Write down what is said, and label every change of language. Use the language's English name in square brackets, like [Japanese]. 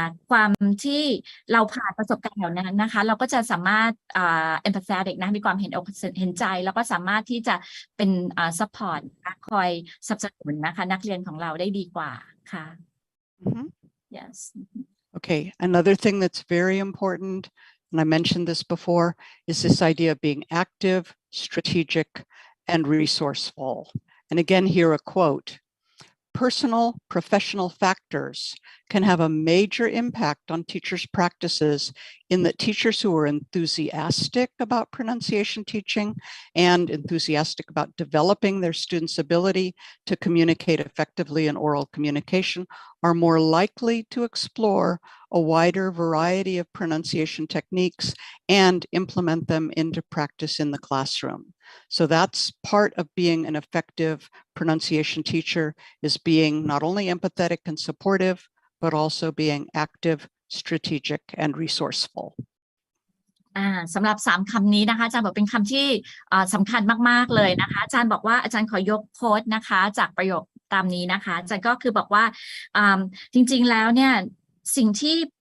[Thai] ความที่เราผ่านประสบการณ์เหล่านั้นนะคะเราก็จะสามารถempathetic นะมีความเห็นใจแล้วก็สามารถที่จะเป็นsupport คอยสนับสนุนนะคะนักเรียนของเราได้ดีกว่าค่ะ Yes. [English] Okay, another thing that's very important, and I mentioned this before, is this idea of being active, strategic, and resourceful. And again, here a quote, personal, professional factors can have a major impact on teachers' practices in that teachers who are enthusiastic about pronunciation teaching and enthusiastic about developing their students' ability to communicate effectively in oral communication are more likely to explore a wider variety of pronunciation techniques and implement them into practice in the classroom. So that's part of being an effective pronunciation teacher, is being not only empathetic and supportive, but also being active, strategic, and resourceful. [Thai] สำหรับ3คำนี้นะคะอาจารย์บอกเป็นคำที่สำคัญมากๆเลยนะคะอาจารย์บอกว่าอาจารย์ขอยกโค้ดนะคะจากประโยคตามนี้นะคะอาจารย์ก็คือบอกว่าจริงๆแล้วเนี่ยสิ่งที่